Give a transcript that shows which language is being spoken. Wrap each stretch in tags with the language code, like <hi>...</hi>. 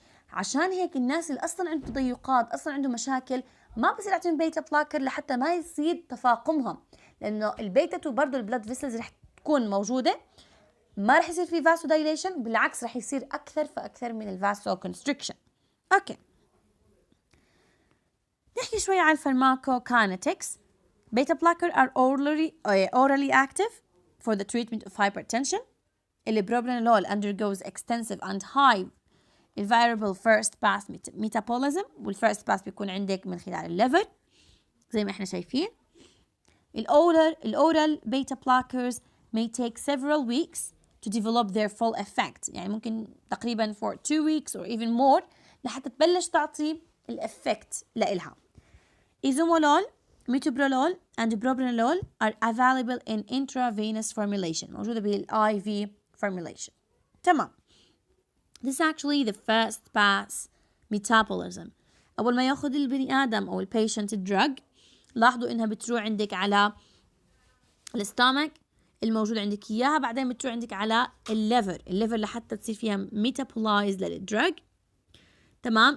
<ar>عشان هيك الناس اللي أصلا عنده تضيقات، أصلا عنده مشاكل، ما بصير أعطيهم بيتا بلاكر لحتى ما يصير تفاقمهم، لأنه البيتا 2 برضه البلاد فيسلز رح تكون موجودة، ما رح يصير في فاسو دايليشن، بالعكس رح يصير أكثر فأكثر من الفاسو كونستريكشن. أوكي، نحكي شوي عن pharmacokinetics.</ar> <en>Beta blocker are orally active for the treatment of hypertension. Propranolol undergoes extensive and high variable first pass metabolism،</en> <ar>والfirst pass بيكون عندك من خلال الليفر زي ما احنا شايفين.</ar> <en>الأورال beta blockers may take several weeks to develop their full effect،</en> <ar>يعني ممكن تقريبا</ar> <en>for 2 weeks or even more</en> <ar>لحتى تبلش تعطي الإفكت لإلها.</ar> <en>Izumolol, metoprolol and propranolol are available in intravenous formulation،</en> <ar>موجودة بالIV formulation. تمام.</ar> <en>This is actually the first pass metabolism.</en> <ar>أول ما يأخذ البني آدم أو البيشنت الدرج، لاحظوا إنها بتروح عندك على الستامك الموجود عندك إياها، بعدين بتروح عندك على الليفر لحتى تصير فيها ميتابولايز للدرج. تمام.</ar>